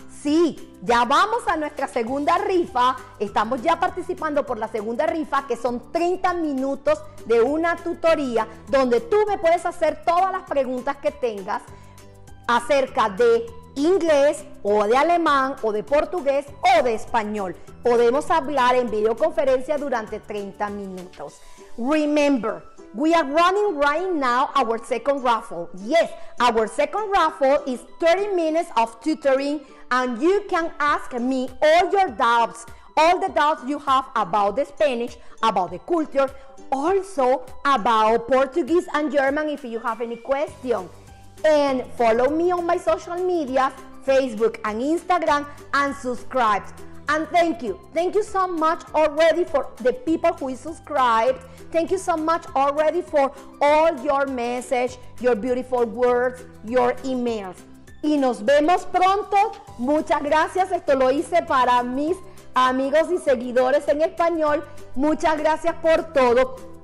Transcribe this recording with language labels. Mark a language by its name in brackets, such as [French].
[Spanish] Sí, ya vamos a nuestra segunda rifa, estamos ya participando por la segunda rifa, que son 30 minutos de una tutoría donde tú me puedes hacer todas las preguntas que tengas acerca de inglés o de alemán o de portugués o de español. Podemos hablar en videoconferencia durante 30 minutos. [English] Remember, we are running right now our second raffle. Yes, our second raffle is 30 minutes of tutoring and you can ask me all your doubts, all the doubts you have about the Spanish, about the culture, also about Portuguese and German if you have any question. And follow me on my social media, Facebook and Instagram, and subscribe. And thank you so much already for the people who subscribed. Thank you so much already for all your message, your beautiful words, your emails. [Spanish] Y nos vemos pronto. Muchas gracias. Esto lo hice para mis amigos y seguidores en español. Muchas gracias por todo.